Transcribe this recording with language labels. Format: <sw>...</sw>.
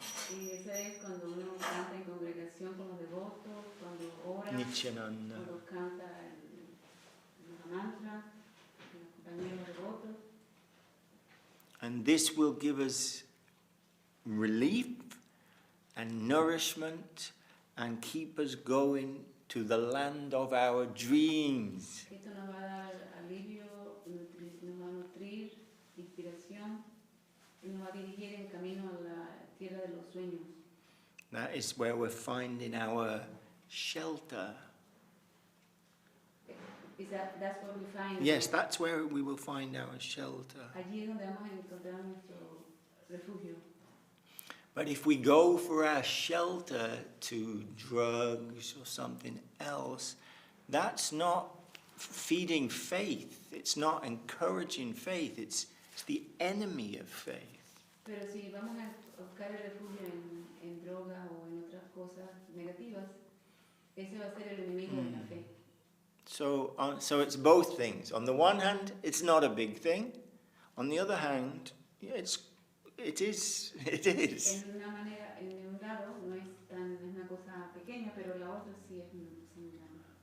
<es>Y esa es cuando uno canta en congregación con los devotos, cuando ora, Nityananda. cuando canta el mantra, el compañero devoto.</es> <en>And this will give us relief and nourishment and keep us going to the land of our dreams.</en> <es>Esto nos va a dar alivio, nos va a nutrir, inspiración y nos va a dirigir en camino a la tierra de los sueños.</es> <en>That is where we're finding our shelter. That's what we find. Yes, that's where we will find our shelter.</en> <es>Allí es donde vamos a encontrar nuestro refugio.</es> <en>But if we go for our shelter to drugs or something else, that's not feeding faith. It's not encouraging faith. It's the enemy of faith.</en> <es>Pero si vamos a buscar el refugio en droga o en otras cosas negativas, ese va a ser el enemigo de la fe.</es> <en>So it's both things. On the one hand, it's not a big thing. On the other hand, it is.</en> <es>En una manera, en un lado no es una cosa pequeña, pero la otra sí es muy grande.</es>